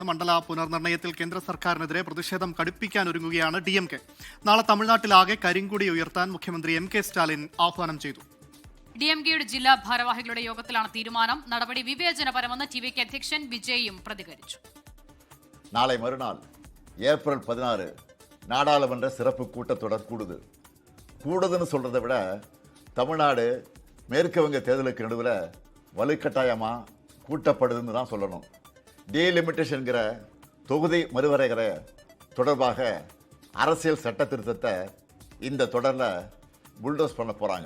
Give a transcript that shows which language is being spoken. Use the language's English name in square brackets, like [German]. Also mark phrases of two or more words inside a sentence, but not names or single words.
[Malayalam] മണ്ഡല പുനർനിർണയത്തിൽ കേന്ദ്ര സർക്കാരിനെതിരെ പ്രതിഷേധം കടുപ്പിക്കാൻ ഒരുങ്ങുകയാണ് DMK. നാളെ തമിഴ്നാട്ടിലാകെ കരിങ്കൊടി ഉയർത്താൻ മുഖ്യമന്ത്രി MK സ്റ്റാലിൻ ആഹ്വാനം ചെയ്തു. DMKയുടെ ജില്ലാ ഭാരവാഹികളുടെ യോഗത്തിലാണ് തീരുമാനം. നടപടി വിവേചനപരമെന്ന് TVK അധ്യക്ഷൻ വിജയും പ്രതികരിച്ചു. [Tamil] நாளை மறுநாள் ஏப்ரல் 16 நாடாளுமன்ற சிறப்பு கூட்டத்தொடர் கூடுதுன்னு சொல்றதை விட தமிழ்நாடு மேற்கு வங்க தேர்தலுக்கு நடுவில் வலுக்கட்டாயமாக கூட்டப்படுதுன்னு தான் சொல்லணும். டீலிமிட்டேஷன்கிற தொகுதி மறுவரைகிற தொடர்பாக அரசியல் சட்ட திருத்தத்தை இந்த தொடரில் புல்டோஸ் பண்ண போகிறாங்க.